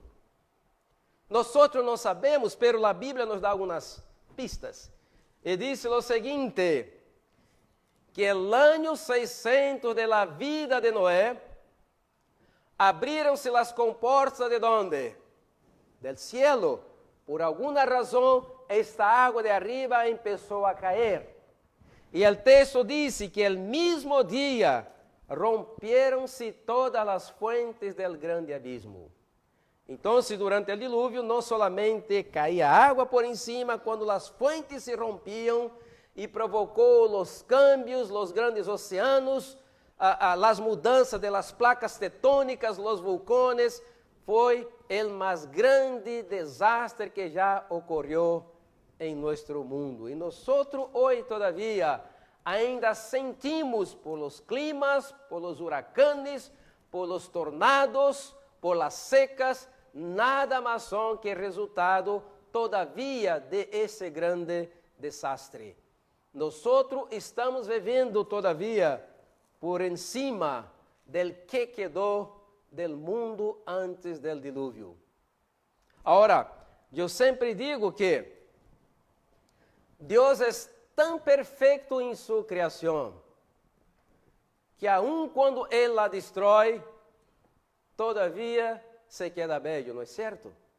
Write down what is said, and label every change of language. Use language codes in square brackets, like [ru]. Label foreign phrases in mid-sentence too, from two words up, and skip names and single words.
[pt] Nós não sabemos, pero a Bíblia nos dá algumas pistas. E diz o seguinte, que o ano 600 [es] de la vida [pt] de Noé, abriram-se as comportas de onde? [es] Del cielo. [pt] Por alguma razão, esta água de arriba começou a cair. E o texto diz que el mesmo dia rompieron-se todas as [es] fuentes del grande abismo. [pt] Então, durante o dilúvio, não solamente caía água por cima, quando as fuentes se rompiam e provocou os cambios, os grandes oceanos, as mudanças das placas tectônicas, os vulcões, foi o mais grande desastre que já ocorreu em nosso mundo. E nós, hoje, todavia, ainda sentimos [es] por los climas, por los huracanes, por los tornados, por las secas, [pt] nada mais são que resultado, todavia, de esse grande desastre. Nós estamos vivendo, todavia, [es] por encima del que quedou del mundo antes del dilúvio. [pt] Agora, eu sempre digo que Deus é tão perfeito em sua criação, que aun quando Ele a destrói, [es] todavia se queda bello, [pt] não é certo?